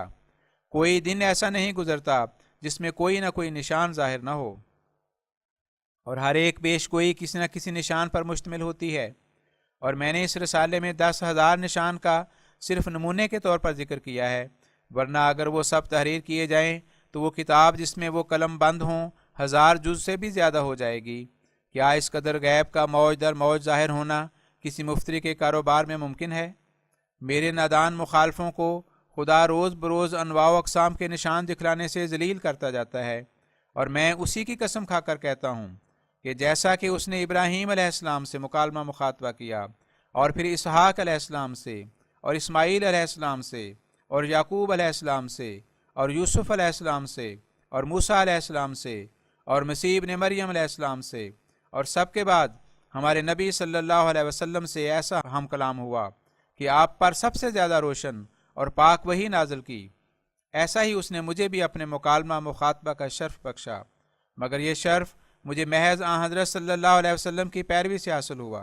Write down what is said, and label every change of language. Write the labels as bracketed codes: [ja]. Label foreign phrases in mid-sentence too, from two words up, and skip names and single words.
[ur] کوئی دن ایسا نہیں گزرتا جس میں کوئی نہ کوئی نشان ظاہر نہ ہو، اور ہر ایک پیش گوئی کسی نہ کسی نشان پر مشتمل ہوتی ہے۔ اور میں نے اس رسالے میں 10,000 نشان کا صرف نمونے کے طور پر ذکر کیا ہے، ورنہ اگر وہ سب تحریر کیے جائیں تو وہ کتاب جس میں وہ قلم بند ہوں 1000 جز سے بھی زیادہ ہو جائے گی۔ کیا اس قدر غیب کا موج در موج ظاہر ہونا کسی مفتری کے کاروبار میں ممکن ہے؟ میرے نادان مخالفوں کو خدا روز بروز انواع و اقسام کے نشان دکھلانے سے ذلیل کرتا جاتا ہے، اور میں اسی کی قسم کھا کر کہتا ہوں کہ جیسا کہ اس نے ابراہیم علیہ السلام سے مکالمہ مخاطبہ کیا، اور پھر اسحاق علیہ السلام سے، اور اسماعیل علیہ السلام سے، اور یعقوب علیہ السلام سے، اور یوسف علیہ السلام سے، اور موسیٰ علیہ السلام سے، اور مسیح ابن مریم علیہ السلام سے، اور سب کے بعد ہمارے نبی صلی اللہ علیہ وسلم سے ایسا ہم کلام ہوا کہ آپ پر سب سے زیادہ روشن اور پاک وحی نازل کی، ایسا ہی اس نے مجھے بھی اپنے مکالمہ مخاطبہ کا شرف بخشا، مگر یہ شرف مجھے محض آن حضرت صلی اللہ علیہ وسلم کی پیروی سے حاصل ہوا۔